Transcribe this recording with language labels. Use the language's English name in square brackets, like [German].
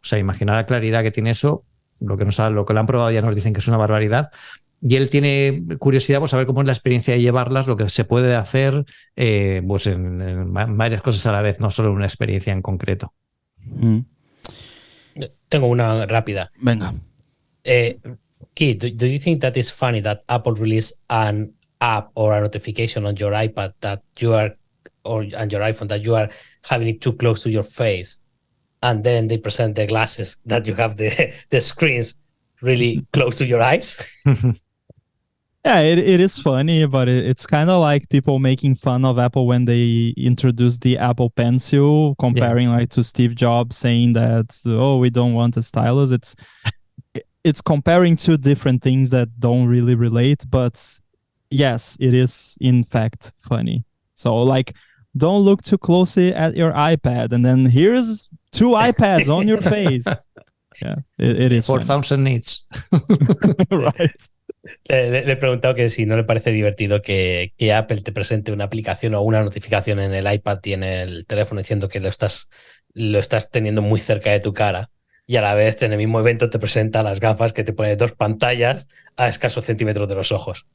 [Spanish] O sea, imaginar la claridad que tiene eso. Lo que lo han probado ya nos dicen que es una barbaridad. Y él tiene curiosidad por saber cómo es la experiencia de llevarlas, lo que se puede hacer pues en varias cosas a la vez, no solo en una experiencia en concreto. Tengo una rápida. Venga. [English] Keith, do you think that it's funny that Apple released an app or a notification on your iPad that you are, or on your iPhone, that you are having it too close to your face, and then they present the glasses that you have the screens really close to your eyes? Yeah, it is funny, but it's kind of like people making fun of Apple when they introduced the Apple Pencil, comparing like to Steve Jobs saying that, oh, we don't want a stylus. It's comparing two different things that don't really relate, but yes, it is in fact funny. So like, don't look too closely at your iPad, and then here's two iPads on your face. Yeah, it is 4,000 nits. Right. [Spanish] Le he preguntado que si no le parece divertido que Apple te presente una aplicación o una notificación en el iPad y en el teléfono diciendo que lo estás teniendo muy cerca de tu cara y a la vez en el mismo evento te presenta las gafas que te pone dos pantallas a escasos centímetros de los ojos.